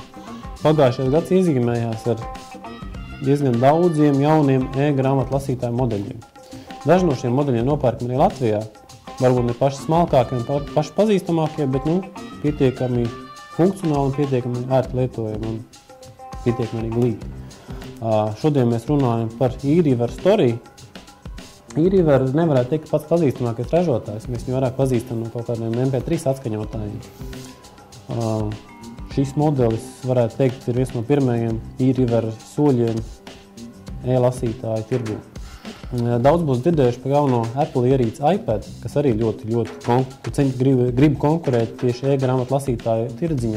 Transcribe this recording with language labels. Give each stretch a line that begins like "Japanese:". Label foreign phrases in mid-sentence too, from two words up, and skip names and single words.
Latvian: Pagājušais gads iezīmējās ar diezgan daudziem jauniem e-grāmatu lasītāju modeļiem. Daži no šiem modeļiem nopērkam arī Latvijā. Varbūt ne paši smalkākie un paši pazīstamākie, bet pietiekami funkcionāli un pietiekami ērti lietojami un pietiekami arī glīti. Šodien mēs runājam par e-Reader Story. E-Reader nevarētu teikt pats pazīstamākais ražotājs. Mēs viņu vairāk pazīstam no kaut kādiem MP3 atskaņotājiem. Šis modelis, varētu teikt, ir viens no pirmajiem e-Reader soļiem e-lasītāju tirgū. Daudz būs dzirdējuši par jauno Apple ierīci iPad, kas arī ļoti grib konkurēt tieši e-grāmatu lasītāju tirdziņā.